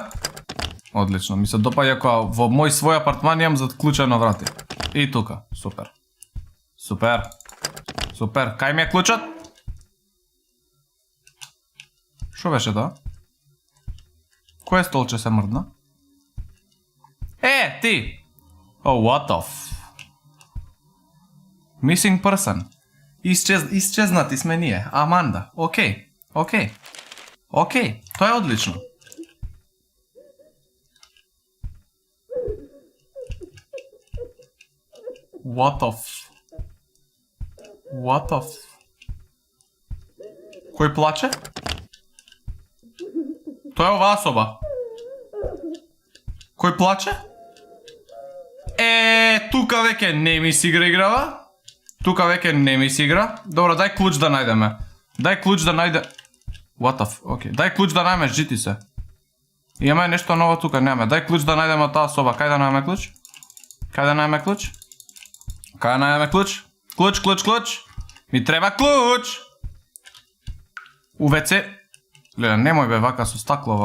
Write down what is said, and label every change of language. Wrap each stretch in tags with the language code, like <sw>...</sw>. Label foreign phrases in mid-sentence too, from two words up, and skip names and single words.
<mk>Одлично, ми се допаѓа која во мој свој апартман имам затклучено врати. И тука, супер. Кај ми е клучот? Шо беше тоа? Кој столче се мрдна? Ти!</mk> <en>What the f... Missing person.</en> <mk>Исчезнати сме ние. Аманда. Океј. Тоа е одлично.</mk> <en>What the f...</en> <mk>Кој плаче? Тоа е оваа соба. Кој плаче? Тука веќе не ми си играва. Добро, дај клуч да најдеме.</mk> <en>What the f... Океј.</en> <mk>Дај клуч да најдеме, жити се. Имаме нешто ново тука, немаме. Дај клуч да најдеме таа соба. Кај да најдеме клуч? Клуч. Ми треба клуч. УВЦ. Леле, немој бе вака со стаклово.</mk>